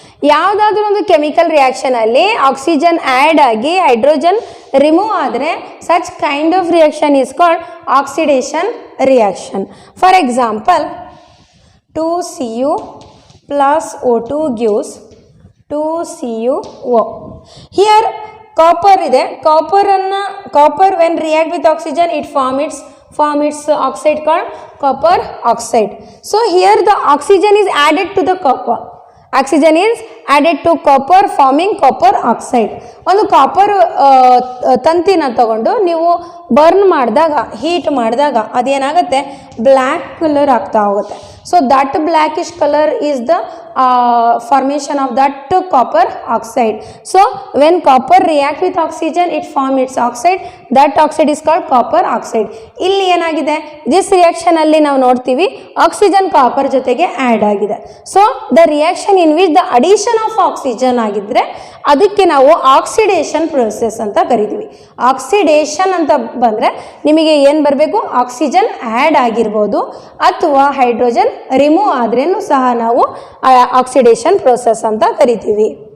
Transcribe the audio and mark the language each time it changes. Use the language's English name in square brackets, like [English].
[Kannada] ಯಾವುದಾದ್ರೂ ಒಂದು chemical ರಿಯಾಕ್ಷನಲ್ಲಿ oxygen add ಆಗಿ ಹೈಡ್ರೋಜನ್ ರಿಮೂವ್ ಆದರೆ [English] Such kind of reaction is called oxidation reaction. For example 2Cu plus O2 gives 2CuO. Here copper ಇದೆ, copper when react with oxygen it form its oxide called copper oxide. So here the oxygen is added to the copper. Oxygen is added to copper forming copper oxide. [Kannada] ಒಂದು copper ತಂತಿನ ತಗೊಂಡು ನೀವು burn ಮಾಡಿದಾಗ, heat ಮಾಡಿದಾಗ ಅದೇನಾಗುತ್ತೆ, black colour ಆಗ್ತಾ ಹೋಗುತ್ತೆ. [English] So that blackish colour is the formation of that copper oxide. So when copper react with oxygen it form its oxide, that oxide is called copper oxide. [Kannada] ಇಲ್ಲಿ ಏನಾಗಿದೆ, this reaction ಅಲ್ಲಿ ನಾವು ನೋಡ್ತೀವಿ oxygen copper ಜೊತೆಗೆ add ಆಗಿದೆ. [English] so the reaction in which the addition of oxygen [Kannada] ಆಗಿದ್ರೆ ಅದಕ್ಕೆ ನಾವು ಆಕ್ಸಿಡೇಷನ್ ಪ್ರೊಸೆಸ್ ಅಂತ ಕರಿತೀವಿ. ಆಕ್ಸಿಡೇಷನ್ ಅಂತ ಬಂದರೆ ನಿಮಗೆ ಏನು ಬರಬೇಕು, ಆಕ್ಸಿಜನ್ ಆ್ಯಡ್ ಆಗಿರ್ಬೋದು ಅಥವಾ ಹೈಡ್ರೋಜನ್ ರಿಮೂವ್ ಆದ್ರೂ ಸಹ ನಾವು ಆಕ್ಸಿಡೇಷನ್ ಪ್ರೊಸೆಸ್ ಅಂತ ಕರಿತೀವಿ.